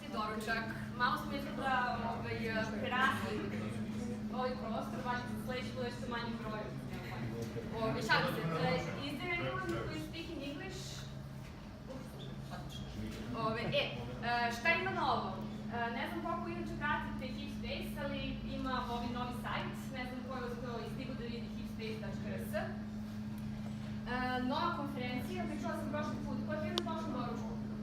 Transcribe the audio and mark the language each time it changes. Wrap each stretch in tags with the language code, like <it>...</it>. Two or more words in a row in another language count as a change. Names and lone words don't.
<sr>doručak. Malo smo izgleda prerasli ovaj prostor, valjda za sledeći bude što manji broj. Šalim se,</sr> <en>is there anyone who is speaking English?</en> <sr>Šta ima novo? Ne znam koliko inače pratite Hipspace, ali ima ovaj novi sajt, ne znam ko je uspeo i stigu da vidi hipspace.rs. Nova konferencija, pričala sam prošli put, ko je na prošlom doručku?</sr>